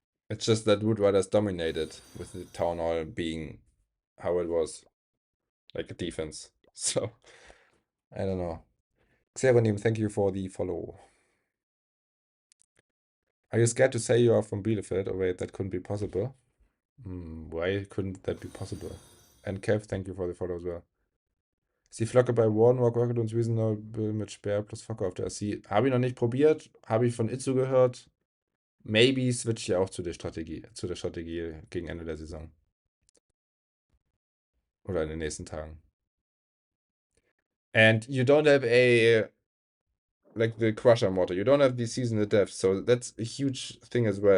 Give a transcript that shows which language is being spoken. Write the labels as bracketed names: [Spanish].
[English] It's just that Wood Riders dominated with the Town Hall being how it was, like a defense. So, I don't know. Xeronim, thank you for the follow. Are you scared to say you are from Bielefeld? Oh wait, that couldn't be possible. Why couldn't that be possible? And Kev, thank you for the follow as well. [German] Ist die Flocke bei Wardenwalk Rocket und Reasonable mit Speer plus Flocke auf der SC? Habe ich noch nicht probiert. Habe ich von Itzu gehört. Maybe switch ich auch zu der Strategie gegen Ende der Saison. Oder in den nächsten Tagen. [English] And you don't have like the Crusher mortar. You don't have the Seasonal Death, so that's a huge thing as well.